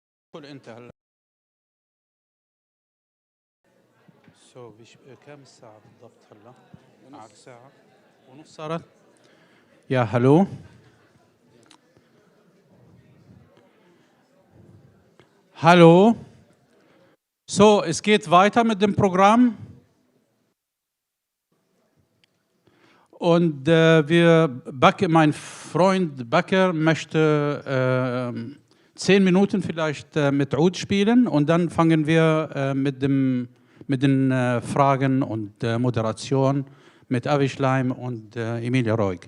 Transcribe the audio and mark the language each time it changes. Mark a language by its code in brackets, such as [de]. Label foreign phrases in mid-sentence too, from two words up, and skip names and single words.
[ar] كل انت هلا كم الساعة بالضبط هلا؟ معك ساعة ونص صارت؟ [de] Ja, hallo. Hallo. So, es geht weiter mit dem Programm. Und mein Freund Bakker möchte 10 Minuten vielleicht mit Oud spielen und dann fangen wir mit den Fragen und Moderation mit Avi Shlaim und Emilia Roig.